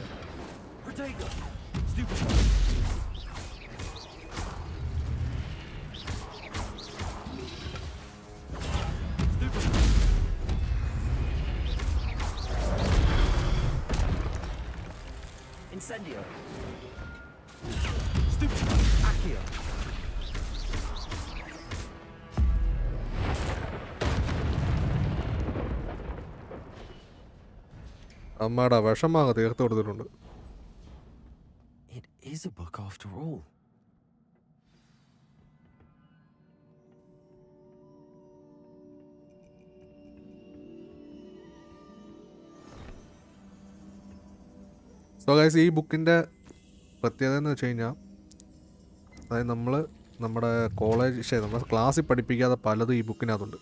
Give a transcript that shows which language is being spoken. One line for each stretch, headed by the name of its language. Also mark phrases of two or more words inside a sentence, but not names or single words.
English: Protego. Stupefy. Incendio. Stupefy. Accio.
Malayalam: അമ്മയുടെ വിഷമാകെ തീർത്ത് കൊടുത്തിട്ടുണ്ട്.
English: It is a book after all. so guys,
Malayalam: ഈ ബുക്കിൻ്റെ പ്രത്യേകത എന്ന് വെച്ച് കഴിഞ്ഞാൽ, അതായത് നമ്മുടെ നമ്മുടെ ക്ലാസ്സിൽ പഠിപ്പിക്കാതെ പലതും ഈ ബുക്കിനകത്തുണ്ട്.